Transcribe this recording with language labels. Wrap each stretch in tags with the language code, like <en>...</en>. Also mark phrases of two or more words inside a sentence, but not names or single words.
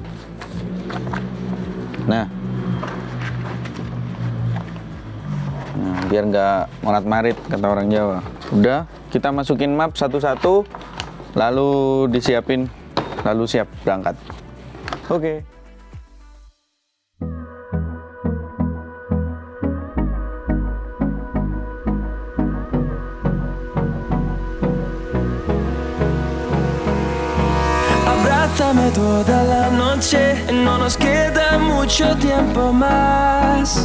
<id>Nah, biar nggak morat-marit kata orang Jawa. Udah, kita masukin map satu-satu, lalu disiapin, lalu siap berangkat. Oke.</id> <es>Abrázame toda la noche, no nos queda mucho tiempo más.</es>